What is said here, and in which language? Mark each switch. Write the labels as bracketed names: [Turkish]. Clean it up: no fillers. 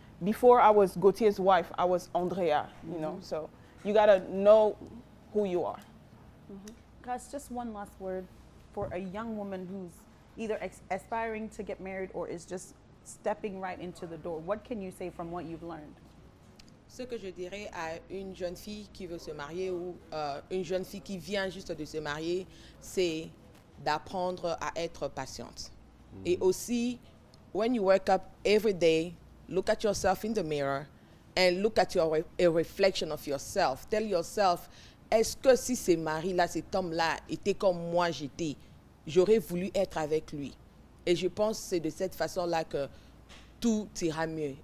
[English] Before I was Gauthier's wife, I was Andrea, you know. So you gotta know who you are. Guys, just one last word for a young woman who's either aspiring to get married or is just stepping right into the door. What can you say from what you've learned? [French] Ce que je dirais à une jeune fille qui veut se marier ou une jeune fille qui vient juste de se marier, c'est d'apprendre à être patiente. [English] Et aussi, when you wake up every day, look at yourself in the mirror and look at a reflection of yourself. Tell yourself, [French] est-ce que si ce mari-là, cet homme-là était comme moi j'étais, j'aurais voulu être avec lui. Et je pense que c'est de cette façon-là que tout ira mieux.